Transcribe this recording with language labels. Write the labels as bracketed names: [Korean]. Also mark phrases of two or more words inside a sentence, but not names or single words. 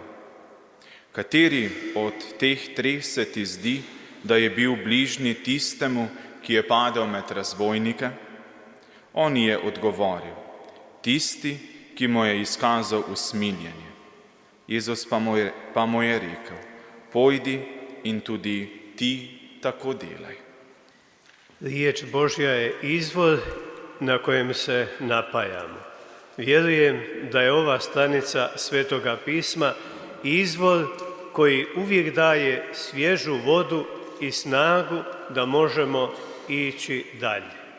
[Slovenian] Kateri od teh 3 se ti zdi, da je bil bližnji tistemu, ki je padel med razbojnike? On je odgovoril: Tisti, ki mu je izkazal usmiljenje. Jezus pa mu je rekel, pojdi in tudi ti tako delaj. [Croatian] Riječ Božja je izvor na kojem se napajamo. Vjerujem da je ova stranica Svetoga pisma izvor koji uvijek daje svježu vodu i snagu da možemo ići dalje.